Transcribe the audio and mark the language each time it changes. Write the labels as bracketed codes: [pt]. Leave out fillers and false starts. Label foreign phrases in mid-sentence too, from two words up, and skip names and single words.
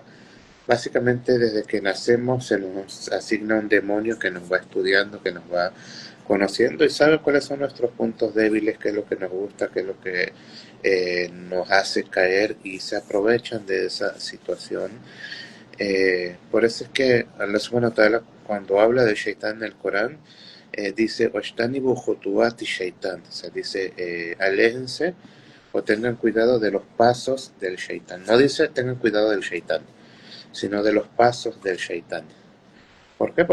[es] Básicamente desde que nacemos se nos asigna un demonio que nos va estudiando, que nos va conociendo y sabe cuáles son nuestros puntos débiles, qué es lo que nos gusta, qué es lo que nos hace caer y se aprovechan de esa situación. Por eso es que Allah [ar] سبحانه وتعالى [es] cuando habla de Shaitán en el Corán dice [ar] "واجتنبوا خطوات الشيطان", [es] o sea, dice aléjense o tengan cuidado de los pasos del Shaitán. No dice tengan cuidado del Shaitán, sino de los pasos del Shaitán. ¿Por qué?